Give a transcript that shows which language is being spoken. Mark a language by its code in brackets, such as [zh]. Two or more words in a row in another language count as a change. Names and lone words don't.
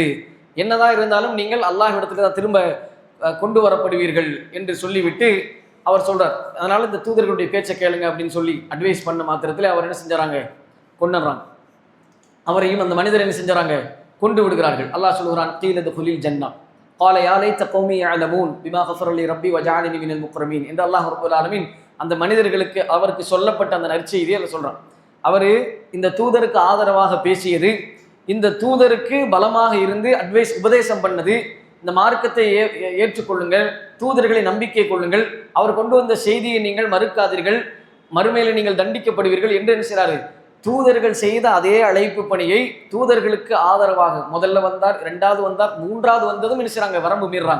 [ta] என்னதான் இருந்தாலும் நீங்கள் அல்லாஹ்விடத்துல தான் திரும்ப கொண்டு வரப்படுவீர்கள் என்று சொல்லிவிட்டு அவர் சொல்றார், அதனால இந்த தூதர்களுடைய பேச்சை கேளுங்க அப்படின்னு சொல்லி அட்வைஸ் பண்ண மாத்திரத்தில் அவர் என்ன செஞ்சாராங்க, கொண்டுறாங்க. அவரையும் அந்த மனிதர் என்ன செஞ்சாராங்க, கொண்டு விடுகிறார்கள். அல்லாஹ் சொல்கிறான், [ar] قيل ادخل الجنة قال يا ليت قومي يعلمون بما غفر لي ربي وجعلني من المكرمين [ta] என்று அல்லாஹ் [ar] رب العالمين [ta] அந்த மனிதர்களுக்கு அவருக்கு சொல்லப்பட்ட அந்த நற்செய்தியை அவர் சொல்றான். அவர் இந்த தூதருக்கு ஆதரவாக பேசியது, இந்த தூதருக்கு பலமாக இருந்து உபதேசம் பண்ணது, இந்த மார்க்கத்தை ஏற்றுக்கொள்ளுங்கள், தூதர்களை நம்பிக்கை கொள்ளுங்கள், அவர் கொண்டு வந்த செய்தியை நீங்கள் மறுக்காதீர்கள், மறுமையில நீங்கள் தண்டிக்கப்படுவீர்கள் என்று என்ன செய்றாரு, தூதர்கள் செய்த அதே அழைப்பு பணியை தூதர்களுக்கு ஆதரவாக முதல்ல வந்தார், 2வது வந்தார், 3வது வந்ததும் என்ன செய்றாங்க, வரம்பு மீறாங்க.